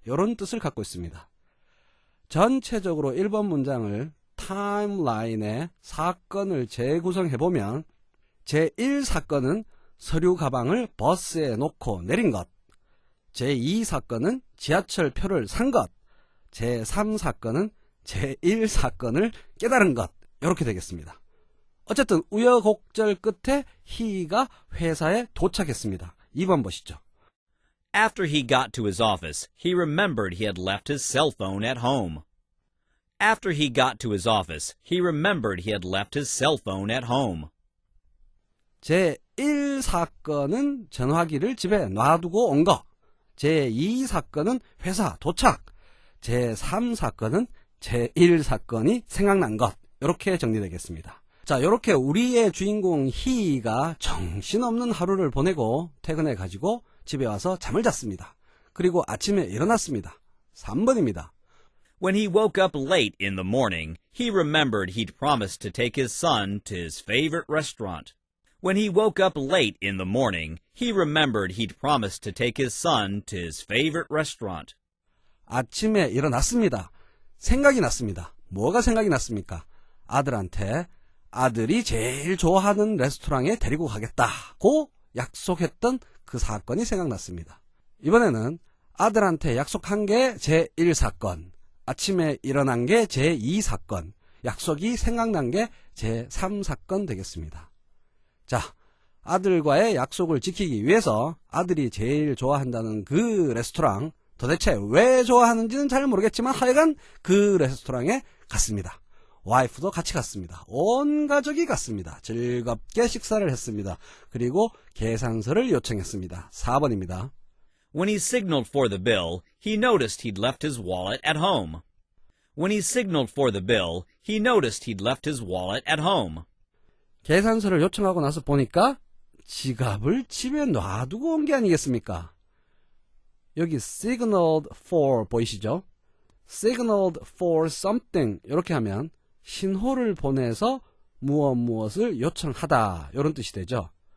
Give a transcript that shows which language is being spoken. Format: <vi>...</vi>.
<ko>이런 뜻을 갖고 있습니다. 전체적으로 1번 문장을 타임라인에 사건을 재구성해보면 제1사건은 서류 가방을 버스에 놓고 내린 것, 제2사건은 지하철표를 산 것, 제3사건은 제1사건을 깨달은 것, 이렇게 되겠습니다. 어쨌든 우여곡절 끝에 he가 회사에 도착했습니다. 2번 보시죠.</ko> <en>After he got to his office, he remembered he had left his cell phone at home. After he got to his office, he remembered he had left his cell phone at home.</en> <ko>제1사건은 전화기를 집에 놔두고 온 것, 제2사건은 회사 도착, 제3사건은 제1사건이 생각난 것, 이렇게 정리되겠습니다. 자, 이렇게 우리의 주인공 he가 정신없는 하루를 보내고 퇴근해 가지고 집에 와서 잠을 잤습니다. 그리고 아침에 일어났습니다. 3번입니다.</ko> <en>When he woke up late in the morning, he remembered he'd promised to take his son to his favorite restaurant. When he woke up late in the morning, he remembered he'd promised to take his son to his favorite restaurant.</en> <ko>아침에 일어났습니다. 생각이 났습니다. 뭐가 생각이 났습니까? 아들한테 아들이 제일 좋아하는 레스토랑에 데리고 가겠다고 약속했던 그 사건이 생각났습니다. 이번에는 아들한테 약속한 게 제1사건, 아침에 일어난 게 제2사건, 약속이 생각난 게 제3사건 되겠습니다. 자, 아들과의 약속을 지키기 위해서 아들이 제일 좋아한다는 그 레스토랑, 도대체 왜 좋아하는지는 잘 모르겠지만 하여간 그 레스토랑에 갔습니다. 와이프도 같이 갔습니다. 온 가족이 갔습니다. 즐겁게 식사를 했습니다. 그리고 계산서를 요청했습니다. 4번입니다.</ko> <en>When he signaled for the bill, he noticed he'd left his wallet at home. When he signaled for the bill, he noticed he'd left his wallet at home.</en> <ko>계산서를 요청하고 나서 보니까 지갑을 집에 놔두고 온 게 아니겠습니까? 여기 signaled for 보이시죠?</ko> <en>signaled for something</en> <ko>이렇게 하면 신호를 보내서 무엇을 요청하다 이런 뜻이 되죠.</ko>